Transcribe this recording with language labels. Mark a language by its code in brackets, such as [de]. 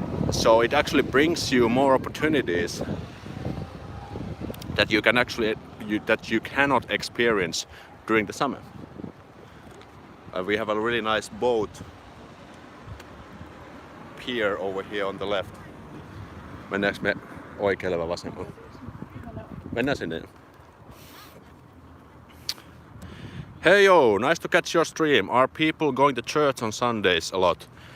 [en] So it actually brings you more opportunities that you can actually that you cannot experience during the summer. We have a really nice boat pier over here on the left. [fi] Mennäänkö me oikealle vai vasemmalle? Mennään sinne. [en] Hey yo, nice to catch your stream. Are people going to church on Sundays a lot?